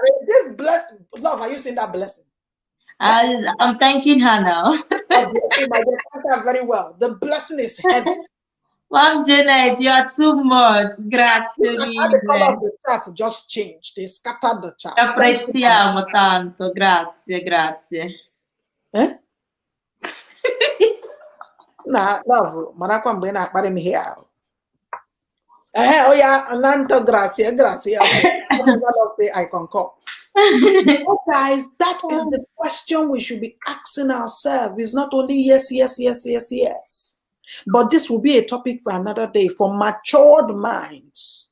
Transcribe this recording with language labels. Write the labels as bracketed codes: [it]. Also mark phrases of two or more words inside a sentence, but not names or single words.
[en] Jared. This blessing. Love, are you seeing that blessing? I'm thanking her now. God bless you, my dear. Thank her very well. The blessing is heavy. Mom Janet, you are too much. [it] Grazie [en] Look at how the color [it] mille. [en] of the chart just changed. They scattered the [it] Ti [en] chart. Thank you, Mama. [it] apprezziamo tanto. Grazie, grazie. [en] Eh? Nah, love, [ig] marakwa mgbe na-akparị m ihe ahụ. [en] Oh yeah, Ananta gracia, gracia. Whatever love say, I concur. Oh, guys, that is the question we should be asking ourselves. It's not only yes, yes, yes, yes, yes. But this will be a topic for another day for matured minds.